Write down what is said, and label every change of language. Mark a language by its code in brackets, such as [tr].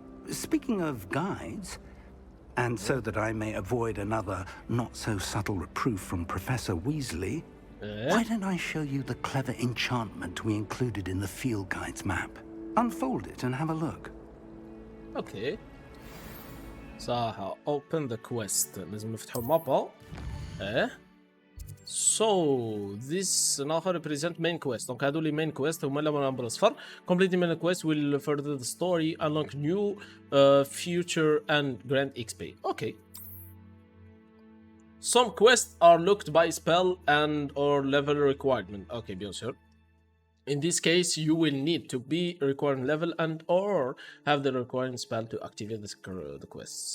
[en] Speaking of guides, and so that I may avoid another not-so-subtle reproof from Professor Weasley, why don't I show you the clever enchantment we included in the field guide's map? Unfold it and have a look. Okay. صح open the quest. [ar] لازم نفتحوا مابا. [en] So this now represent main quest. [ar] دونك هادو لي main quest هما اللي بالأصفر. [en] Completing main quest will further the story, unlock new future and grant XP. Okay. Some quests are locked by spell and or level requirement. Okay, [fr] bien sûr. [en] In this case, you will need to be requiring level and or have the requiring spell to activate the quest.